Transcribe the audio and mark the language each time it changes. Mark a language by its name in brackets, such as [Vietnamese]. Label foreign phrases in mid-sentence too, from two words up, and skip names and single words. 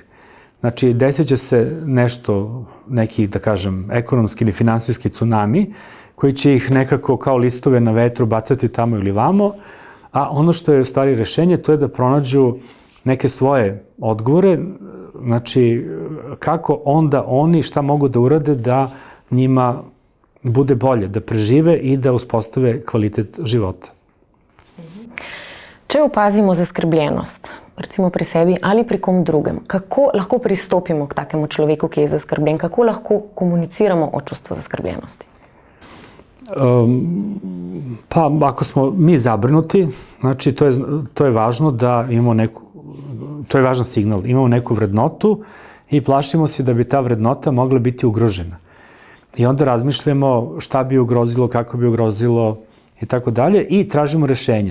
[Serbian] Znači, desit će se nešto, neki, da kažem, ekonomski ili finansijski tsunami, koji će ih nekako kao listove na vetru bacati tamo ili vamo, a ono što je u stvari rešenje, to je da pronađu neke svoje odgovore, znači, kako onda oni šta mogu da urade da njima bude bolje, da prežive i da uspostave kvalitet života. [Slovenian] Če opazimo zaskrbljenost, recimo pri sebi ali pri kom drugem, kako lahko pristopimo k takemu človeku, ki je zaskrbljen, kako lahko komuniciramo o čustvu zaskrbljenosti? [Serbian] Pa, ako smo mi zabrinuti, znači to je važno da imamo neku, to je važan signal, imamo neku vrednotu i plašimo se da bi ta vrednota mogla biti ugrožena. I onda razmišljamo šta bi ugrozilo, kako bi ugrozilo i tako dalje i tražimo rešenja.